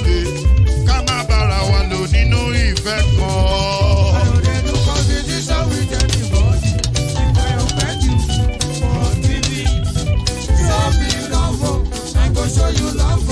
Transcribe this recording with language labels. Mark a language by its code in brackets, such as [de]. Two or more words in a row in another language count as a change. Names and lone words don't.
[yo] Kama bara wa lo nínú ìfẹ́ kan. [pcm] I don't do competition with anybody. If I offend you, forgive me. Show me love, I go show you love.